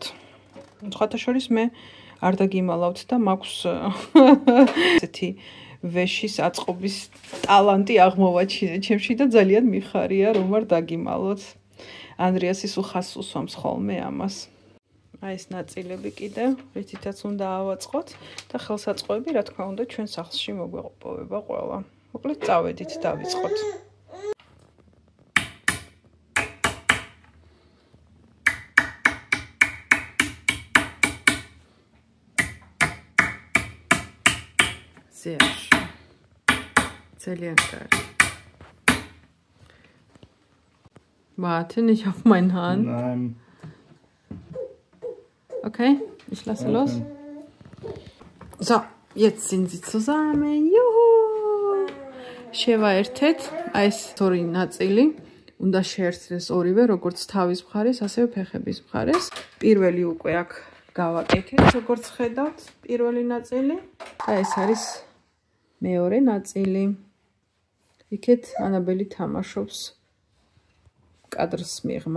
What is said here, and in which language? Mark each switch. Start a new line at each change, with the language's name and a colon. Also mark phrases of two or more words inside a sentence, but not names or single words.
Georgian: სხვათა შორის მე არ დაგიმალავთ და მაქვს ესეთი ვეშის აწყობის ტალანტი აღმოვაჩინე ჩემში და ძალიან მიხარია რომ არ დაგიმალოთ. ანდრიასის უხას უსვამს ხოლმე ამას. აი ეს ნაწილები კიდევ, რითიც უნდა ავაწყოთ და ხელსაწყოები, რა თქმა უნდა, ჩვენ სახლში მოგვეპოვება ყველა. მოკლედ წავედით, დავიწყოთ.
German: Sehr schön. Sehr geil. Warte nicht auf meine Hand. Nein. Okay, ich lasse los. So, jetzt sind sie zusammen. Juhu!
Georgian: შევაერთეთ, აი ეს ორი ნაწილი. უნდა შეერთდეს ორივე, როგორც თავის მხარეს, ასევე ფეხების მხარეს. პირველი უკვე აქ გავაკეთეთ, როგორც ხედავთ, პირველი ნაწილი. და ეს არის მეორე ნაწილი. იქეთ ანაბელი თამაშობს კადრს მიღმა.